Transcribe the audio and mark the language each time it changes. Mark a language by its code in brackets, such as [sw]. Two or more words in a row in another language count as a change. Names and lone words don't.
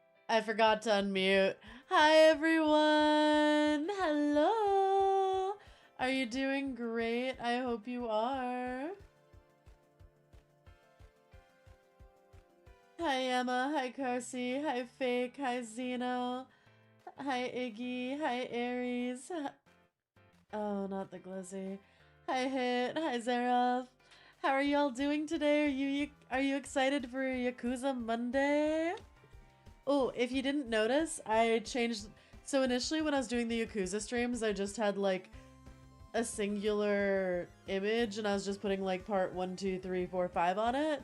[en] I forgot to unmute. Hi, everyone. Hello. Are you doing great? I hope you are. Hi, Emma. Hi, Carsey. Hi, Fake. Hi, Zeno. Hi, Iggy. Hi, Aries. Oh, not the Glizzy. Hi, Hit. Hi, Zerov. How are y'all doing today? Are you excited for Yakuza Monday? Oh, if you didn't notice, I changed. So initially when I was doing the Yakuza streams, I just had like a singular image and I was just putting like part 1, 2, 3, 4, 5 on it.